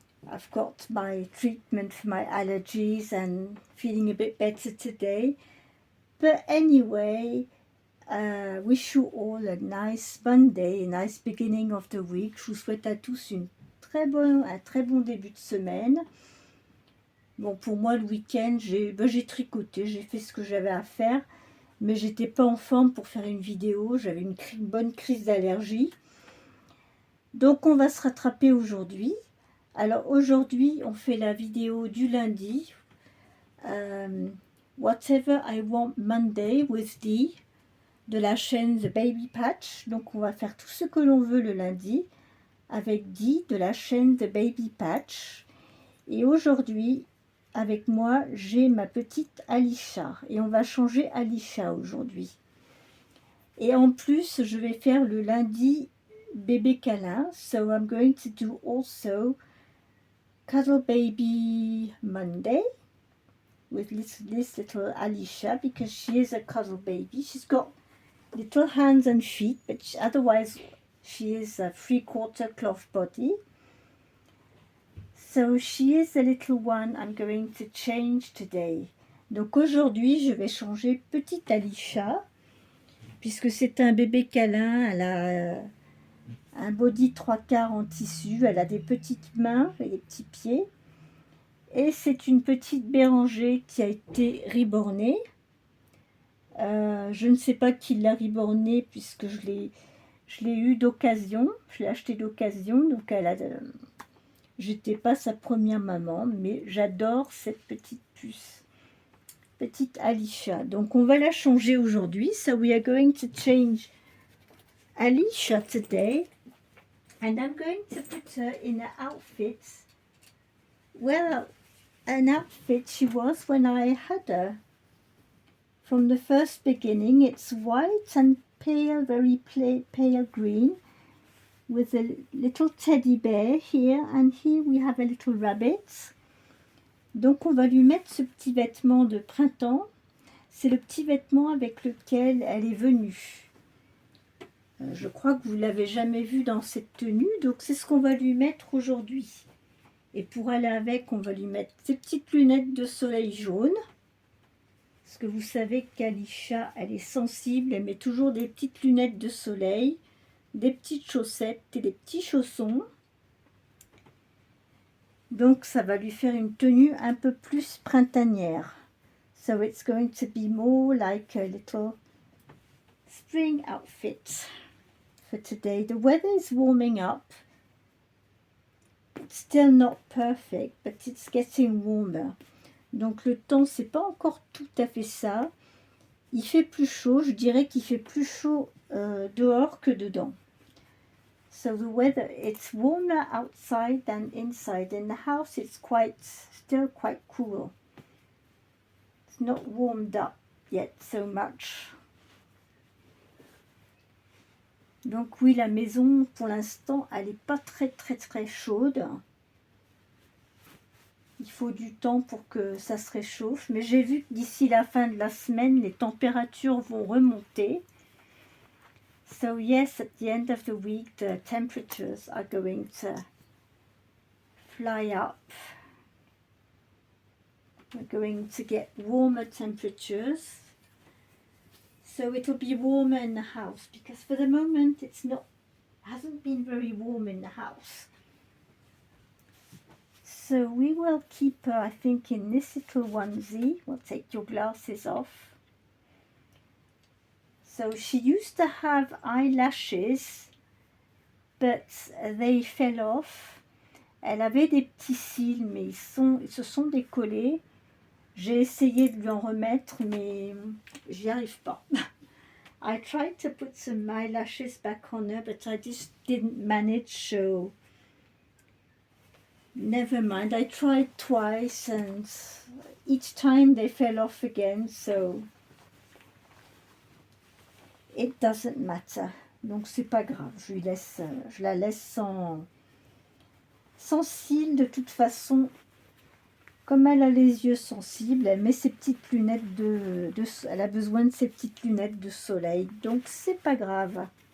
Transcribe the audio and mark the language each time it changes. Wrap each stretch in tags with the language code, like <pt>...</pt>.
<en>I've got my treatment for my allergies and feeling a bit better today. But anyway, wish you all a nice Monday, a nice beginning of the week.</en> <fr>Je vous souhaite à tous un très bon début de semaine. Bon, pour moi, le week-end, j'ai tricoté, j'ai fait ce que j'avais à faire, mais j'étais pas en forme pour faire une vidéo, j'avais une bonne crise d'allergie. Donc, on va se rattraper aujourd'hui. Alors, aujourd'hui, on fait la vidéo du lundi.</fr> <en>Whatever I Want Monday with Dee,</en> <fr>de la chaîne</fr> <en>The Baby Patch.</en> <fr>Donc, on va faire tout ce que l'on veut le lundi avec Dee de la chaîne The Baby Patch. Et aujourd'hui, avec moi, j'ai ma petite Alisha. Et on va changer Alisha aujourd'hui. Et en plus, je vais faire le lundi bébé câlin.</fr> <en>So I'm going to do also Cuddle Baby Monday with this little Alisha because she is a cuddle baby. She's got little hands and feet, but otherwise she is a 3/4 cloth body. So she is the little one I'm going to change today.</en> <fr>Donc aujourd'hui, je vais changer petite Alisha, puisque c'est un bébé câlin. Elle a un body 3/4 en tissu, elle a des petites mains et des petits pieds. Et c'est une petite Bérangère qui a été rebornée. Je ne sais pas qui l'a rebornée, puisque je l'ai eu d'occasion, je l'ai acheté d'occasion, donc j'étais pas sa première maman, mais j'adore cette petite puce, petite Alisha. Donc on va la changer aujourd'hui.</fr> <en>So we are going to change Alisha today, and I'm going to put her in an outfit. Well, an outfit she was when I had her. From the first beginning, it's white and pale, very pale green, with a little teddy bear here, and here we have a little rabbit.</en> <fr>Donc on va lui mettre ce petit vêtement de printemps. C'est le petit vêtement avec lequel elle est venue. Je crois que vous ne l'avez jamais vue dans cette tenue, donc c'est ce qu'on va lui mettre aujourd'hui. Et pour aller avec, on va lui mettre ces petites lunettes de soleil jaune. Parce que vous savez qu'Alisha, elle est sensible, elle met toujours des petites lunettes de soleil, des petites chaussettes et des petits chaussons. Donc ça va lui faire une tenue un peu plus printanière.</fr> <en>So it's going to be more like a little spring outfit for today. The weather is warming up. It's still not perfect, but it's getting warmer.</en> <fr>Donc le temps, c'est pas encore tout à fait ça. Il fait plus chaud, je dirais qu'il fait plus chaud dehors que dedans.</fr> <en>So the weather, it's warmer outside than inside. In the house, it's still quite cool. It's not warmed up yet so much.</en> <fr>Donc oui, la maison, pour l'instant, elle n'est pas très chaude. Il faut du temps pour que ça se réchauffe. Mais j'ai vu que d'ici la fin de la semaine, les températures vont remonter.</fr> <en>So yes, at the end of the week, the temperatures are going to fly up. We're going to get warmer temperatures. So it'll be warmer in the house, because for the moment hasn't been very warm in the house. So we will keep her, I think, in this little onesie. We'll take your glasses off. So she used to have eyelashes, but they fell off.</en> <fr>Elle avait des petits cils, mais ils se sont décollés. J'ai essayé de lui en remettre, mais j'y arrive pas.</fr> <en>I tried to put some eyelashes back on her, but I just didn't manage, so never mind. I tried twice, and each time they fell off again, so it doesn't matter.</en> <fr>Donc c'est pas grave, je la laisse sans cils de toute façon. Comme elle a les yeux sensibles, elle met ses petites lunettes elle a besoin de ses petites lunettes de soleil, donc c'est pas grave.</fr>